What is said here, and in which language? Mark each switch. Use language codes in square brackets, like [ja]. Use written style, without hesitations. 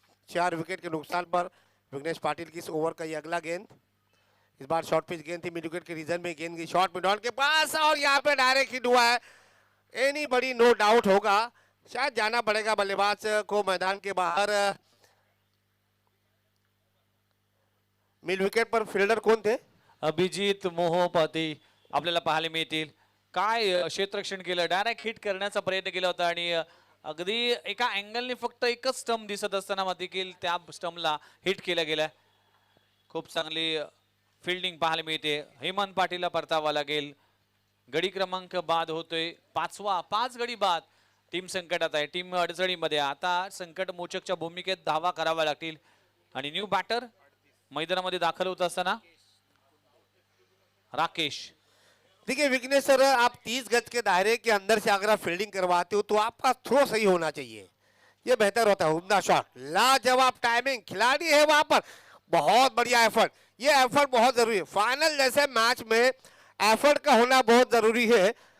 [hi] 4 wicket के नुकसान पर विघ्नेश पाटिल की इस ओवर का ये अगला गेंद. इस बार शॉर्ट पिच गेंद थी, मिड विकेट के रीजन में गेंद गई शॉर्ट मिडॉन के पास और यहाँ पे डायरेक्ट हिट हुआ है. एनी बड़ी नो डाउट होगा. शायद जाना पड़ेगा बल्लेबाज को मैदान के बाहर. [mr] मिड विकेट पर फिल्डर कोण थे. अभिजित मोहोपाती आपल्याला पाहायला मिळतील. काय क्षेत्ररक्षण केलं, डायरेक्ट हिट करण्याचा प्रयत्न केला होता आणि अगदी एका अँगलने फक्त एकच स्टंप दिसत असताना देखील त्या स्टंपला हिट केला गेला. खूप चांगली फिल्डिंग पाहायला मिळते. हेमंत पाटीलला परतावा लागेल. गडी क्रमांक बाद होतोय 5वा. 5 गडी बाद. टीम संकटात आहे, टीम अडचणीमध्ये. आता संकट मोचकच्या भूमिकेत धावा कराव्या लागतील आणि न्यू बॅटर मैदानामध्ये दाखल होत असताना राकेश. [hi] देखिए विघ्नेश सर, आप 30 गज के दायरे के अंदर से अगर आप फील्डिंग करवाते हो तो आपका थ्रो सही होना चाहिए, ये बेहतर होता है. उम्दा शॉट, लाजवाब टाइमिंग, खिलाड़ी है वहां पर. बहुत बढ़िया एफर्ट. ये एफर्ट बहुत जरूरी है. फाइनल जैसे मैच में एफर्ट का होना बहुत जरूरी है.